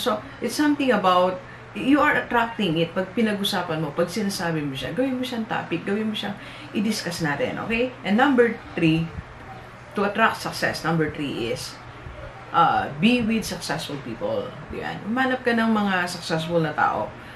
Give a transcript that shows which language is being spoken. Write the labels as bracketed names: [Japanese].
[English] So, it's something about, you are attracting it. [Filipino] Pag pinag-usapan mo, pag sinasabi mo siya, gawin mo siyang topic, gawin mo siyang i-discuss natin, okay? [English] And number 3, to attract success, number 3 is, be with successful people. [Filipino] Yan. Umanap ka ng mga successful na tao.